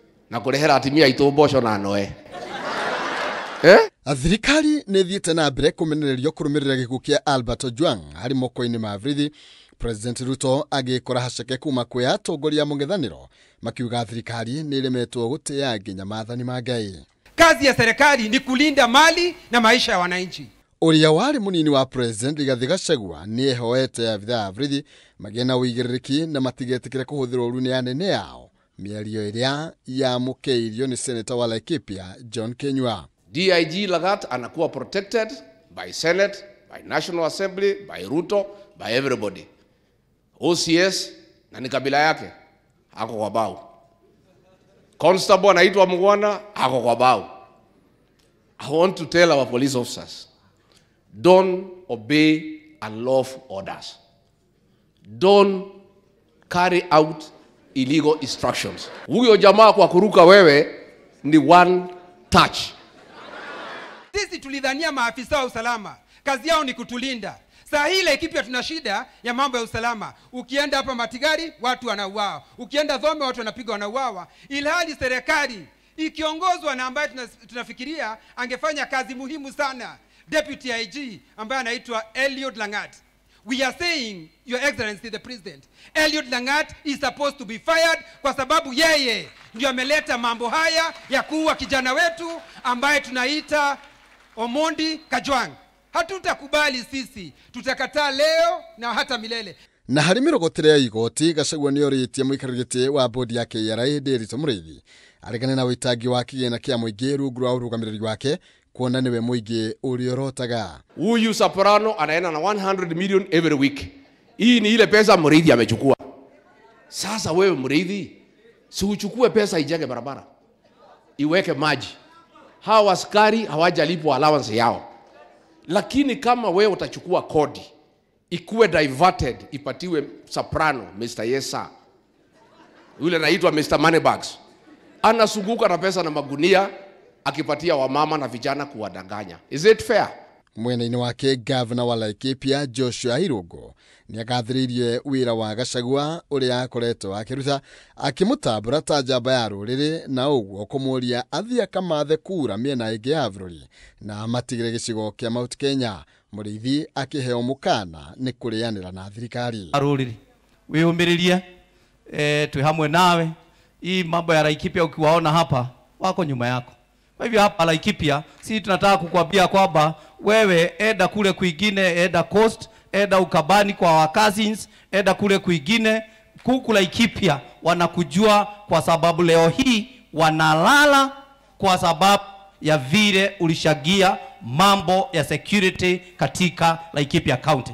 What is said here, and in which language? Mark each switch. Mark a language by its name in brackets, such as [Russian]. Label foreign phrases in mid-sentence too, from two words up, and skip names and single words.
[Kikuyu] na kurehera atimia itu mboco na noe. Thirikari nĩ thiĩte na mbere kũmenererio kũrũmĩrĩra gĩkuũ kĩa Albert Ojwang harĩ moko-inĩ ma borithi. President Ruto agĩkora haceke kuma kwĩ atongoria mũng'ethanĩro makiuga thirikari nĩ ĩremetwo gũtĩa nginya maathani ma Ngai. [Swahili] Kazi ya serikali ni kulinda mali na maisha ya wananchi. [Kikuyu] Ũrĩa warĩ mũnini wa President Rigathi Gachagua nĩ ehoete abithaa a borithi magĩe na ũigĩrĩrĩki na matigetĩkĩre kũhũthĩrwo ũru nĩ anene yao, mĩario ĩrĩa yamũkĩirio nĩ Senator wa Laikipia John Kenyua. [English] DIG Lagat anakuwa protected by Senate, by National Assembly, by Ruto, by everybody. [Swahili] OCS na ni kabila yake ako kwa bao. Constable anaitwa Mugwana ako kwa bao. [English] I want to tell our police officers, don't obey unlawful orders. Don't carry out illegal instructions. [Swahili] Huyo jamaa kwa kuruka wewe ni [English] one touch. [Swahili] Sisi tulidhania maafisa wa usalama kazi yao ni kutulinda. Saa hii Laikipia tuna shida ya mambo ya usalama. Ukienda hapa Matigari watu wanauawa, ukienda Thome watu wanapigwa wanauawa, ilhali serikali ikiongozwa na ambaye tunafikiria angefanya kazi muhimu sana, Deputy IG ambaye anaitwa Eliud Langat. [English] We are saying, Your Excellency the President, Eliud Langat is supposed to be fired [Swahili] kwa sababu yeye ndio ameleta mambo haya ya kuua kijana wetu ambaye tunaita Omondi Kajwang. Hatutakubali sisi, tutakataa leo na hata milele. [Kikuyu] Na harĩ mĩrogotire ya igoti, Gachagua nĩorĩtie mũikarĩri gĩtĩ wa bodi ya KRA Nderitu Mũrĩithi aregane na wĩtangi wa kĩgĩna kĩa mũingĩ rungu rwa ũrũgamĩrĩri wake, kuona nĩwe mũingĩ ũrĩa ũrotaga. [Swahili] Huyu Soprano anaenda na [English] 100 million every week. [Swahili] Hii ni ile pesa Mũrĩithi amechukua. Sasa wewe Mũrĩithi, si uchukue pesa ijenge barabara, iweke maji. Hawa askari hawajalipwa allowance yao. Lakini kama wewe utachukua kodi, ikuwe diverted, ipatiwe Soprano, Mr. Yesa, yule anaitwa Mr. Moneybags, anasunguka na pesa na magunia akipatia wamama na vijana kuwadanganya. [English] Is it fair? [Kikuyu] Mwena-inĩ wake Governor wa Laikipia Joshua Irungu nĩagathĩrĩirie wĩra wa Gachagua ũrĩa akoretwo akĩruta, akĩmũtambũra ta njamba ya rũrĩrĩ, na ũguo kũmũria athiĩ akamathe kura mĩena ĩngĩ ya bũrũri na matigĩre gĩcigo kĩa Mount Kenya. Mũrĩithi akĩheo mũkana nĩ kũrĩanĩra na thirikari. Rũrĩrĩ wĩyũmĩrĩrie, twĩ hamwe nawe. [Swahili] Hii mambo ya Laikipia ukiwaona hapa wako nyuma yako. Kwa hivyo hapa Laikipia sisi tunataka kukuambia kwamba wewe enda kule kwingine, enda Coast, enda Ukabani kwa wa cousins, enda kule kwingine. Kuku Laikipia wanakujua kwa sababu leo hii wanalala kwa sababu ya vile ulishagia mambo ya security katika Laikipia County.